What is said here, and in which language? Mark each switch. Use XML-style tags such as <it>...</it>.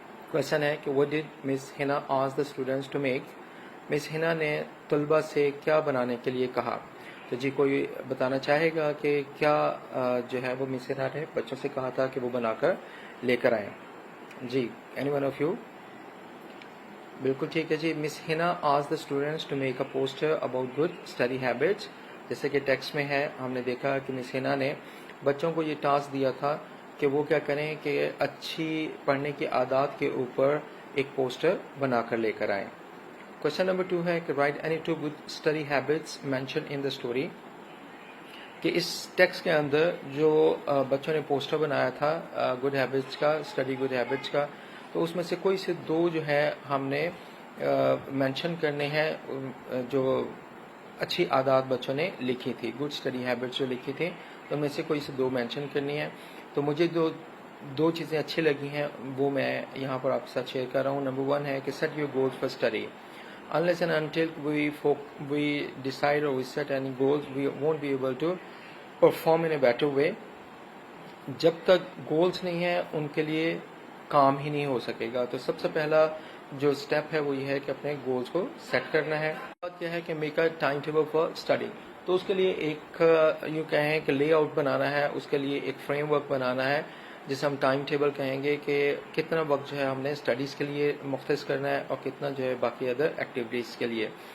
<ur>Question है कि</ur> <en>What did Miss Hina ask the students to make.</en> <ur>Miss Hina ने طلبہ سے کیا بنانے کے لیے کہا. تو جی کوئی بتانا چاہے گا کہ کیا جو ہے وہ مس ہنا نے بچوں سے کہا تھا کہ وہ بنا کر لے کر آئیں. جی</ur> <en>Any one of you.</en> <ur>بالکل ٹھیک ہے جی.</ur> <en>Miss Hina asked the students to make a poster about good study habits.</en> <ur>جیسے کہ ٹیکسٹ میں ہے ہم نے دیکھا کہ مس ہنا نے بچوں کو یہ ٹاسک دیا تھا کہ وہ کیا کریں کہ اچھی پڑھنے کی عادات کے اوپر ایک پوسٹر بنا کر لے کر آئیں. کوشچن نمبر 2 ہے کہ</ur> <en>Write any 2 good study habits mention in the story.</en> <ur>کہ اس ٹیکسٹ کے اندر جو بچوں نے پوسٹر بنایا تھا گڈ ہیبٹس کا، اسٹڈی گڈ ہیبٹس کا، تو اس میں سے کوئی سے 2 جو ہے ہم نے مینشن کرنے ہیں جو اچھی عادات بچوں نے لکھی تھی، گڈ اسٹڈی ہیبٹس جو لکھی تھی، تو ان میں سے کوئی سے 2 مینشن کرنی ہے. تو مجھے جو 2 چیزیں اچھی لگی ہیں وہ میں یہاں پر آپ کے ساتھ شیئر کر رہا ہوں. نمبر 1 ہے کہ</ur> <en>Set your goals for study. Unless and until we decide or we set any goals, we won't be able to perform in a better way.</en> <ur>جب تک گولز نہیں ہیں ان کے لیے کام ہی نہیں ہو سکے گا. تو سب سے پہلا جو اسٹیپ ہے وہ یہ ہے کہ اپنے گولز کو سیٹ کرنا ہے. بات کیا ہے کہ</ur> <en>Make a time table for study.</en> <ur>تو اس کے لیے ایک یوں کہیں کہ لے آؤٹ بنانا ہے، اس کے لیے ایک فریم ورک بنانا ہے جسے ہم ٹائم ٹیبل کہیں گے کہ کتنا وقت جو ہے ہم نے اسٹڈیز کے لیے مختص کرنا ہے اور کتنا جو ہے باقی ادر ایکٹیویٹیز کے لیے.</ur>